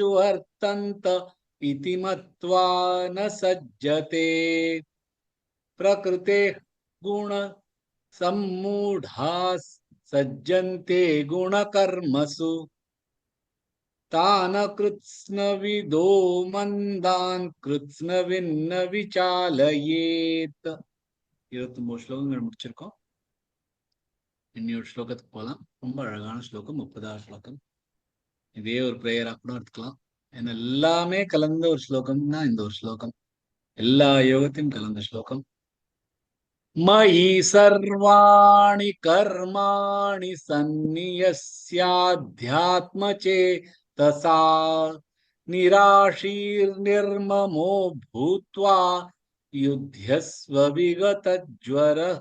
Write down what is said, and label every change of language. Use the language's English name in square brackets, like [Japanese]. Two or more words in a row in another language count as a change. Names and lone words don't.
[Sanskrit] वर्तन्त इति मत्वा न सज्जते प्रकृतेः गुण सम्मूढाः सज्जन्ते गुणकर्मसु तान कृत्स्नविदो मन्दान् कृत्स्नविन्न विचालयेत् [Tamil] 29 ஸ்லோகங்கள் முடிச்சிருக்கோம். இன்னொரு ஸ்லோகத்துக்கு போகலாம். ரொம்ப அழகான ஸ்லோகம், 30வது ஸ்லோகம். இதே ஒரு பிரேயரா கூட எடுத்துக்கலாம். ஏன்னா எல்லாமே கலந்த ஒரு ஸ்லோகம்னா இந்த ஒரு ஸ்லோகம், எல்லா யோகத்தையும் கலந்த ஸ்லோகம். [Sanskrit] मयि सर्वाणि कर्माणि संन्यस्याध्यात्म चेतसा निराशीर् निर्ममो भूत्वा युध्यस्व विगतज्वरः.